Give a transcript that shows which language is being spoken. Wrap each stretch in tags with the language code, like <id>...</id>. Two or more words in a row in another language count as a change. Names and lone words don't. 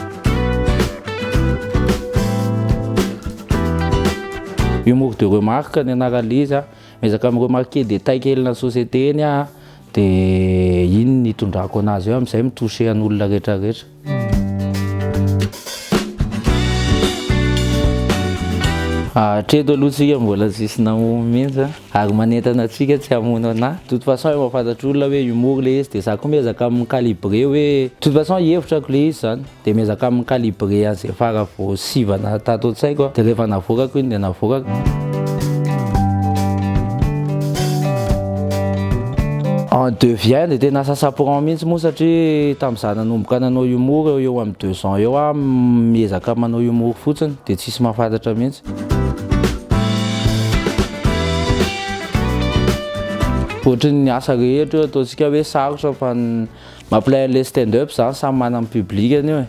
<fr>Humour de remarque</fr> <mg>ny anarany izy miezaka miremarquer détail kely na société eny dia iny nitondrako anazy eo amin'izay mitouché an'olona rehetrarehetra. Hatreto aloha tsika mbola tsisy namono mihitsy ary manentana antsika tsy hamono anahy.</mg> <fr>De toute façon</fr> <mg>mahafantatra olona hoe humour le izy dia za koa miezaka micalibré hoe</mg> <fr>de toute façon</fr> <mg>hevitrako le izy zany dia miezaka micalibré an'izay fara vao sivana tato an-tsaiko dia rehefa navokako iny dia navokako.</mg> <fr>En devient</fr> <mg>dia tena sasaporan mihitsy moa satria tamin'izaho nanomboka nanao humour eo amin'ny 2 ans eo miezaka manao humour fotsiny dia tsisy mahafantatra mihitsy. Ohatry ny asa rehetra ataontsika hoe sarotra fa mampiray an'ilay stand-up zany samy manana public an'io.</mg>